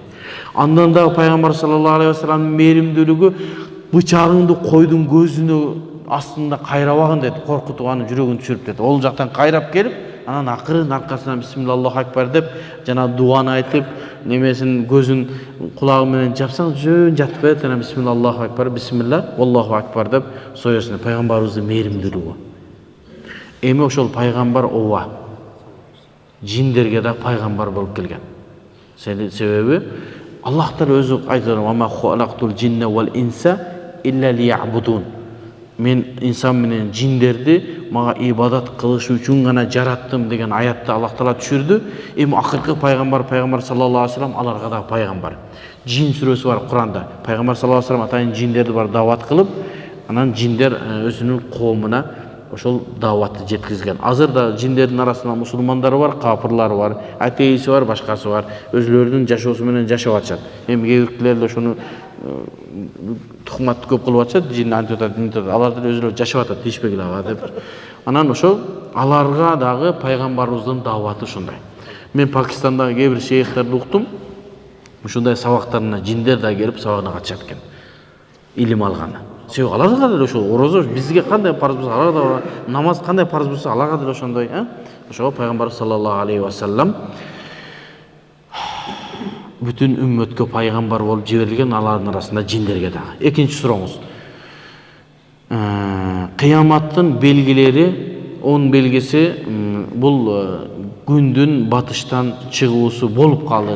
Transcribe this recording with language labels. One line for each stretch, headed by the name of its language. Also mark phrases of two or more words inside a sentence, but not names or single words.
Kyrgyz: Андан дагы пайгамбар
Arabic: صلى الله عليه وسلم
Kyrgyz: мээримдүүлүгү бычагыңды койдун көзүнө астында кайрабагын дейт. Коркутуп анын жүрөгүн түшүрүп дейт. Ол жактан кайрап келип, анан акырын аркасынан
Arabic: بسم الله أكبر
Kyrgyz: деп жана дуаны айтып, немесин көзүн кулагы менен жапсаң жөн жатып берет. Анан
Arabic: بسم الله أكبر,
Kyrgyz: бисмилла,
Arabic: الله أكبر
Kyrgyz: деп соёсун. Пайгамбарыбыздын мээримдүүлүгү. Эми ошол пайгамбар ооба жиндерге да пайгамбар болуп келген. Себеби Аллах Таала өзү айтат:
Arabic: "وما خلقت الجن والإنس إلا ليعبدون."
Kyrgyz: Мен инсан менен жиндерди мага ибадат кылыш үчүн гана жараттым деген аятты Аллах Таала түшүрдү. Эми акыркы пайгамбар
Arabic: صلى الله عليه وسلم
Kyrgyz: аларга да пайгамбар. Жин сүрөсү бар Куранда. Пайгамбар
Arabic: صلى الله عليه وسلم
Kyrgyz: атайын жиндерди бар дават кылып, анан жиндер өзүнүн коомуна ошол дааватты жеткизген. Азыр да жиндердин арасында мусулмандары бар, капырлары бар, атеисти бар, башкасы бар. Өзлөрүнүн жашоосу менен жашап атышат. Эми кээ ошону тухматты көп кылып атышат, жин антип атат, алар деле өзүлөрү жашап атат, тийишпегиле ага деп. Анан ошол аларга дагы пайгамбарыбыздын дааваты ушундай. Мен Пакистандагы кээ бир шейхтерди уктум. Ушундай сабактарына жиндер да келип сабагына катышат экен. Илим алганы. Себеби аларга деле ошол орозо бизге кандай парыз болсо, аларга да намаз кандай парыз болсо, аларга деле ошондой, Ошого пайгамбар
Arabic: صلى الله عليه وسلم
Kyrgyz: бүтүн үммөткө пайгамбар болуп жиберилген, алардын арасында жиндерге дагы. Экинчи сурооңуз. Кыяматтын белгилери, он белгиси бул күндүн батыштан чыгуусу болуп калды.